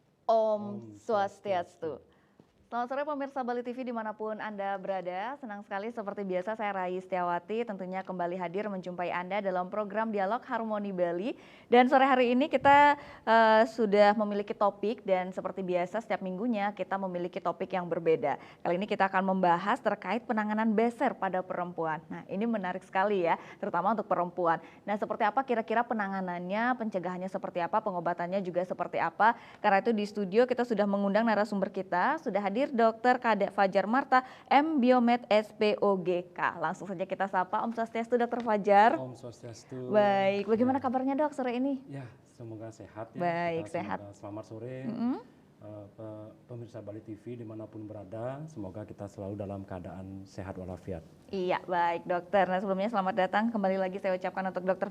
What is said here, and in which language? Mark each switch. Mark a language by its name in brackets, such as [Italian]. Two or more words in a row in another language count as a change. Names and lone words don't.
[Indonesian] Om Swastiastu. Selamat sore pemirsa Bali TV dimanapun Anda berada. Senang sekali seperti biasa saya Rai Setiawati tentunya kembali hadir menjumpai Anda dalam program Dialog Harmoni Bali. Dan sore hari ini kita sudah memiliki topik dan seperti biasa setiap minggunya kita memiliki topik yang berbeda. Kali ini kita akan membahas terkait penanganan beser pada perempuan. Nah ini menarik sekali ya, terutama untuk perempuan. Nah seperti apa kira-kira penanganannya, pencegahannya seperti apa, pengobatannya juga seperti apa. Karena itu di studio kita sudah mengundang narasumber kita, sudah hadir Dr. Kadek Fajar Marta, M. Biomed SPOGK. Langsung saja kita sapa. Om Swastiastu Dr. Fajar. Om Swastiastu. Baik, bagaimana ya. kabarnya dok sore ini? Ya, semoga sehat ya. Baik, sehat. Selamat sore. Pemirsa Bali TV dimanapun berada, semoga kita selalu dalam keadaan sehat walafiat. Iya, baik dokter. Nah sebelumnya selamat datang kembali lagi saya ucapkan untuk Dr.